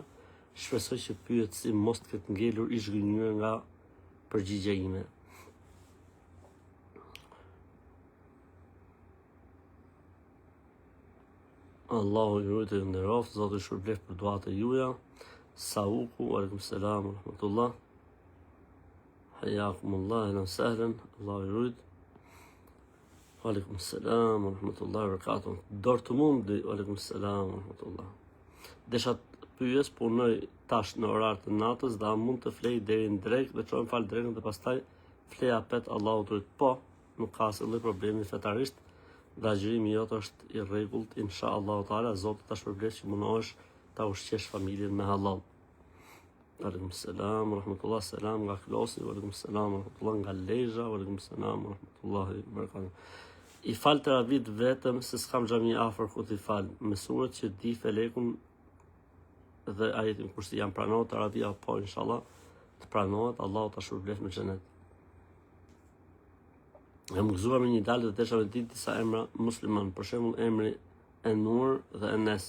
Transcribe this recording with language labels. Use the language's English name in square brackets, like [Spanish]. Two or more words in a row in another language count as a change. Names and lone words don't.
[Albanian] Shpresoj që pyetësi mos të ketë ngelur i zhgënjur nga përgjigja ime. Allahu ju rujtë e nderoft, Zoti shpërblet për duat e juaja. [Arabic] Sauku, عليكم السلام, رحمة الله. حياكم الله، أهلا سهلا, [Albanian] Allahu ju rujtë. [Arabic] عليكم السلام, رحمة الله، بركاته. [Albanian] Dortmundi, [Arabic] عليكم السلام، رحمة الله. [Albanian] Desha të pyes, punoj tash në orar të natës, dhe a mund të flej deri në drek, dhe çojmë fal drekën dhe pastaj flej apet Allahu të rujtë. Po, nuk ka asnjë lloj problemi fetarisht. Dhe agjërimi jot është i rregullt, [Arabic] إن شاء الله تعالى, [Albanian] Zoti ta shpërblet që mundohesh ta ushqesh familjen me halal. [Arabic] عليكم السلام، رحمة الله, [Albanian] selam nga Klosi, [Arabic] عليكم السلام، رحمة الله [Albanian] nga Lezhë, [Arabic] عليكم السلام, رحمة الله بركاته. [Albanian] I fal teravit vetëm se s'kam xhami afër ku t'i fal. Me surët që di felekun dhe ajetin kursi janë pranohet teravia, po inshallah të pranohet, Allahu ta shpërblet me xhenet. Jam gëzuar me një dalë dhe desha me ditë disa emra musliman, për shembull emri Enur dhe Enes.